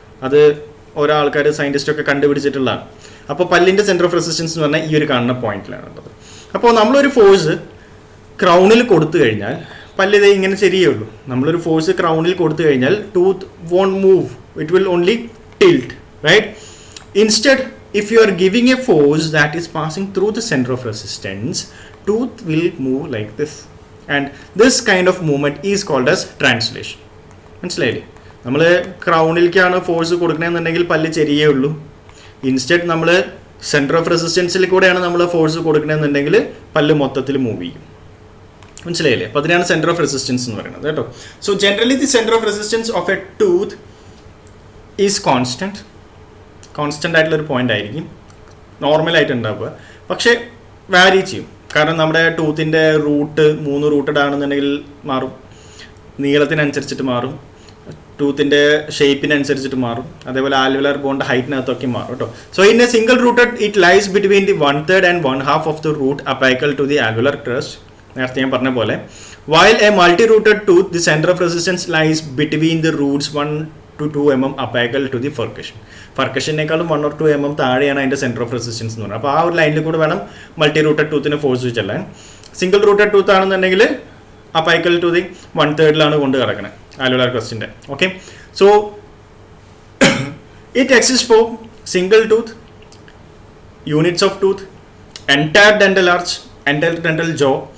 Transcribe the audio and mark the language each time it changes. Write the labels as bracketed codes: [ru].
[ml] അത് ഓരോ ആൾക്കാർ സയൻറ്റിസ്റ്റൊക്കെ കണ്ടുപിടിച്ചിട്ടുള്ളതാണ്. അപ്പോൾ പല്ലിൻ്റെ സെൻറ്റർ ഓഫ് റെസിസ്റ്റൻസ് എന്ന് പറഞ്ഞാൽ ഈ ഒരു കാണുന്ന പോയിന്റിലാണ് ഉള്ളത്. അപ്പോൾ നമ്മളൊരു ഫോഴ്സ് ക്രൗണിൽ കൊടുത്തു കഴിഞ്ഞാൽ പല്ല് ഇതേ ഇങ്ങനെ ശരിയുള്ളൂ. നമ്മളൊരു ഫോഴ്സ് ക്രൗണിൽ കൊടുത്തു കഴിഞ്ഞാൽ [en] Tooth won't move, it will only tilt, right. Instead if you are giving a force that is passing through the center of resistance, tooth will move like this, and this kind of movement is called as translation. [ml] മനസ്സിലായില്ലേ? നമ്മൾ ക്രൗണിലേക്കാണ് force കൊടുക്കണമെന്നുണ്ടെങ്കിൽ പല്ല് ചെരിയേ ഉള്ളൂ. Instead നമ്മൾ centre of റെസിസ്റ്റൻസിൽ കൂടെയാണ് നമ്മൾ force കൊടുക്കണമെന്നുണ്ടെങ്കിൽ പല്ല് മൊത്തത്തിൽ move ചെയ്യും. മനസ്സിലായില്ലേ? അപ്പോൾ അതിനാണ് സെൻറ്റർ ഓഫ് റെസിസ്റ്റൻസ് എന്ന് പറയുന്നത് കേട്ടോ. [en] so generally the centre of resistance of a tooth [ml] is constant ആയിട്ടുള്ളൊരു പോയിൻ്റ് ആയിരിക്കും നോർമലായിട്ട് ഉണ്ടാവുക. പക്ഷേ വാരി ചെയ്യും. കാരണം നമ്മുടെ ടൂത്തിൻ്റെ റൂട്ട് 3 റൂട്ടഡ് ആണെന്നുണ്ടെങ്കിൽ മാറും, നീളത്തിനനുസരിച്ചിട്ട് മാറും, ടൂത്തിൻ്റെ ഷേപ്പിനനുസരിച്ചിട്ട് മാറും, അതേപോലെ ആൽവിയലർ ബോണിൻ്റെ ഹൈറ്റിനകത്തൊക്കെ മാറും കേട്ടോ. [en] So in a single rooted it lies between the 1/3 and 1/2 of the root apical to the alveolar crest. [ml] നേരത്തെ ഞാൻ പറഞ്ഞ പോലെ [en] while a multi-rooted tooth the center of resistance lies between the roots 1 to 2 mm apical to the [ml] ഫർക്കഷനേക്കാളും 1 or 2 mm താഴെയാണ് അതിൻ്റെ centre of resistance എന്ന് പറയുന്നത്. അപ്പോൾ ആ ഒരു ലൈനിൽ കൂടെ വേണം മൾട്ടി റൂട്ടഡ് ടൂത്തിന് ഫോഴ്സ് ചെല്ലാൻ. സിംഗിൾ റൂട്ടഡ് ടൂത്ത് ആണെന്നുണ്ടെങ്കിൽ അപ്പൈക്കൽ ടു ദി 1/3 കൊണ്ട് കിടക്കണത് ആൽവിയലർ ക്രസ്റ്റിൻ്റെ. [en] Okay, so it exist for single tooth, units of tooth, entire dental arch, entire dental jaw.